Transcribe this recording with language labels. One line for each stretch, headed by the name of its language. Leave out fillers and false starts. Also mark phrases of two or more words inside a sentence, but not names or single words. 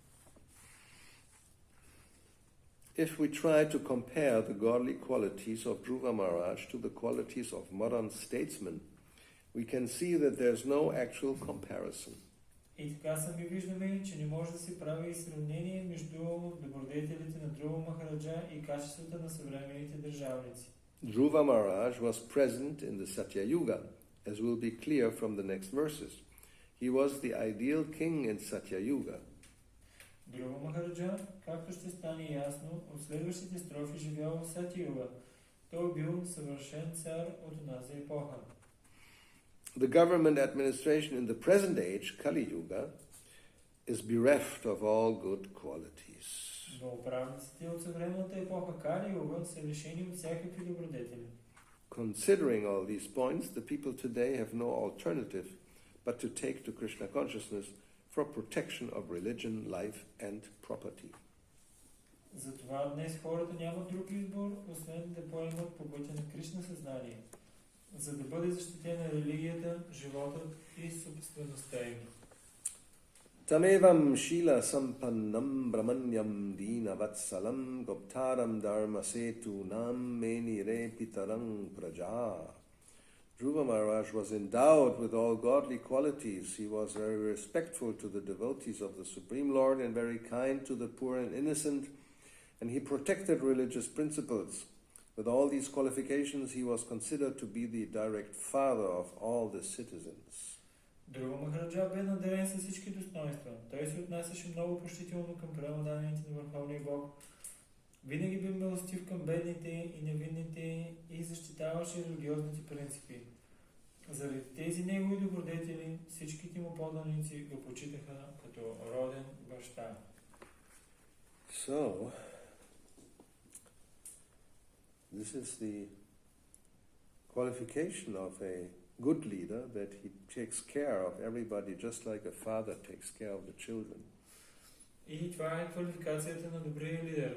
English: If we try to compare the godly qualities of Dhruva Maharaj to the qualities of modern statesmen, we can see that there's no actual comparison.
Bulgarian: И така сами виждаме, че не може да се прави сравнение между добродетелите на Друва Махараджа и качествата на съвременните държавници.
English: Dhruva Maharaj was present in the Satya Yuga, as will be clear from the next verses. He was the ideal king in Satya Yuga.
Bulgarian: Друва Махараджа, както ще стане ясно, от следващите строфи живял в Сатя Юга. Той бил съвършен цар от онази епоха.
English: The government administration in the present age, Kali Yuga, is bereft of all good qualities.
Bulgarian: Но управниците от съвременната епоха Кали Юга са лишени от всякакви добродетели.
English: considering all these points, the people today have no alternative but to take to Krishna consciousness for protection of religion, life and property.
Bulgarian: Затова днес хората нямат друг избор, освен да поемат по пътя на Кришна съзнание, за да бъде защитена религията, животът и собствеността им.
Sanskrit: तमेवं शील सम्पन्नं ब्रह्मण्यं दीन वत्सलं गोप्तारं धर्म सेतु नां मेनि रेपितारं प्रजा.
English: Dhruva Maharaj was endowed with all godly qualities. He was very respectful to the devotees of the Supreme Lord and very kind to the poor and innocent, and he protected religious principles. With all these qualifications, he was considered to be the direct father of all the citizens.
Bulgarian: Друга Махараджа бе наделен с всички достоинства. Той се отнасяше много почтително към преданниците на Върховния Бог. Винаги бе милостив към бедните и невинните и защитаваше религиозните принципи. Заради тези негови добродетели всичките му поданици го почитаха като роден баща.
English: So, this is the qualification of a good leader, that he takes care of everybody just like a father takes care of the children.
Bulgarian: И това е квалификацията на добрия лидер.